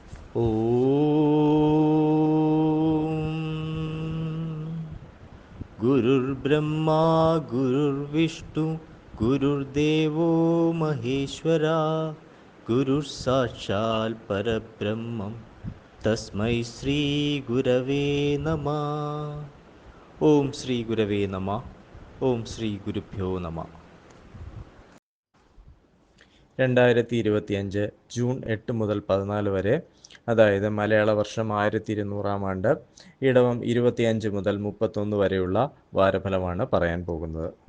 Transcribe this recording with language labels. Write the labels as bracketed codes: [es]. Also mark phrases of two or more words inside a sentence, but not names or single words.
[sa] गुरुर्ब्रह्मा गुरुर्विष्णु गुरुर्देवो महेश्वरा गुरुः परब्रह्मं तस्मै श्रीगुरवे नमः. ഓം ശ്രീ ഗുരവേ നമ. ഓം ശ്രീ ഗുരുഭ്യോ നമ. [ml] 2025 ജൂൺ 8 മുതൽ 14 വരെ, അതായത് മലയാള വർഷം 1200 ആണ്ട്, ഇടവം 25 മുതൽ 31 വരെയുള്ള വാരഫലമാണ് പറയാൻ പോകുന്നത്.